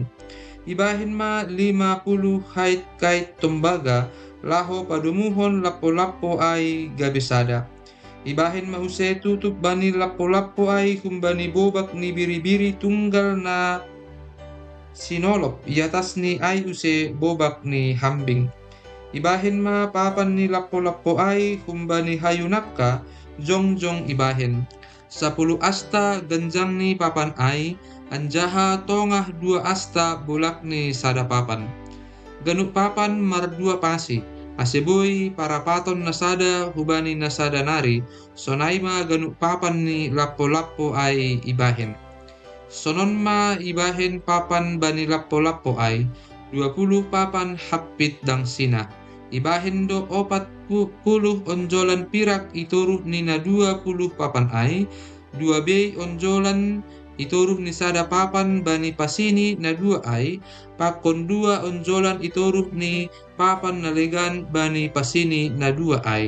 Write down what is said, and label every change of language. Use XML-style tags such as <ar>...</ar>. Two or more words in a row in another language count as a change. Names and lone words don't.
<bts>Ibahin ma 50 hait kait tembaga, laho padumuhon lapo-lapo ay gabisada. Ibahin ma use tutup bani lapo-lapo ay kumbani bobak ni biri-biri tunggal na sinolop iatas ni ay use bobak ni hambing. Ibahin ma papan ni lapo-lapo ay kumbani hayunapka jongjong ibahin. 10 asta ganjang ni papan ay, anjaha tongah 2 asta bolak ni sada papan. Ganuk papan mar 2 pasi, aseboy para paton nasada hubani nasada nari, sonaima ganuk papan ni lapo-lapo ay ibahin. Sonon ma ibahin papan bani lappo-lappo ay 20 papan hapit dang sina. Ibahin do 4 puluh onjolan pirak itoruh ni na 20 papan ai, 2 bei onjolan itoruh ni sada papan bani pasini na 2 ai, pakon 2 onjolan itoruh ni papan na legan bani pasini na 2 ai.</bts>